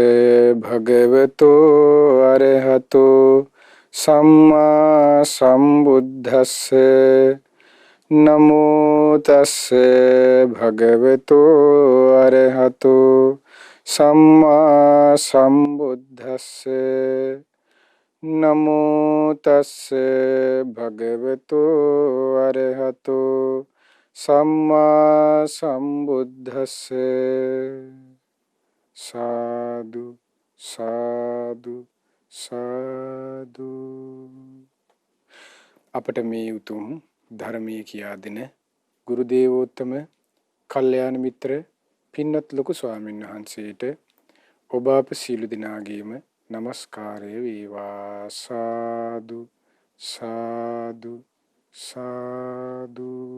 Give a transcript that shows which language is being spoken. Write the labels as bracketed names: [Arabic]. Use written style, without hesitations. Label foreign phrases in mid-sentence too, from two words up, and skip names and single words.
[Pali] भगवतो अरहतो सम्मा संबुद्धस्से नमो तस्से भगवतो अरहतो सम्मा संबुद्धस्से नमो तस्से भगवतो अरहतो सम्मा संबुद्धस्से साधु साधु साधु [Sinhala] අපට මේ උතුම් ධර්මයේ කියා දෙන ගුරු දේවෝත්තම කල්යාණ මිත්‍ර පින්වත් ලොකු ස්වාමීන් වහන්සේට ඔබ අප සීල දිනාගේම නමස්කාරය වේවා. සාදු සාදු සාදු.